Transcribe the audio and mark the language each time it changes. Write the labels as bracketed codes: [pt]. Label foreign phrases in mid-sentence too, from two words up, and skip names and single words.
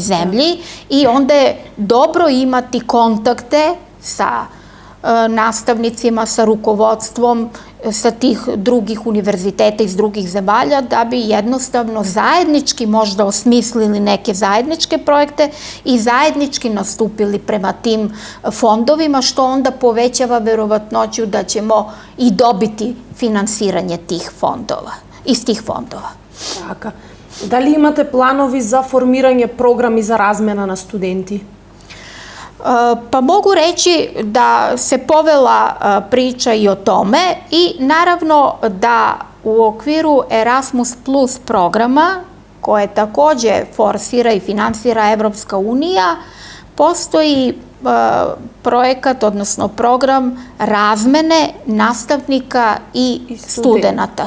[sr] zemlji i onda je dobro imati kontakte sa nastavnicima, sa rukovodstvom sa tih drugih univerziteta iz drugih zemalja, da bi jednostavno zajednički možda osmislili neke zajedničke projekte i zajednički nastupili prema tim fondovima, što onda povećava verovatnoću da ćemo i dobiti finansiranje iz tih fondova. [mk] Така. Дали имате планови за формирање програми за размена на студенти? [sr] Pa mogu reći da se povela priča i o tome i naravno da u okviru Erasmus Plus programa, koje takođe forsira i finansira Evropska unija, postoji projekat, odnosno program razmene nastavnika i studenata.